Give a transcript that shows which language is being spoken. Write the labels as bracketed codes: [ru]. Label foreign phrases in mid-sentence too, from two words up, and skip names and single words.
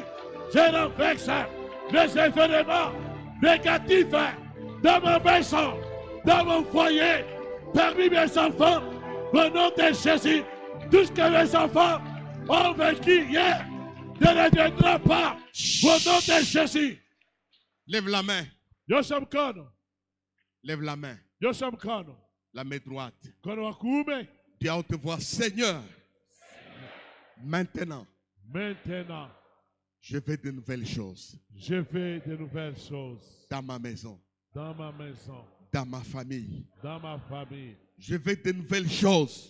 [fr] Je renverse les événements négatifs dans ma maison, dans mon foyer, parmi mes enfants. Au nom de Jésus, tout ce que mes enfants ont vécu hier ne reviendra pas. Au nom de Jésus. Lève la main. [sw] Nyosha mkono. [fr] Lève la main. [sw] Nyosha mkono. [fr] La main droite. [sw] Mkono wa kuume. [fr] Dis à haute voix, Seigneur, maintenant, Maintenant, je fais de nouvelles choses je fais de nouvelles choses dans ma maison, dans ma maison, dans ma famille. dans ma famille. Je veux de nouvelles choses.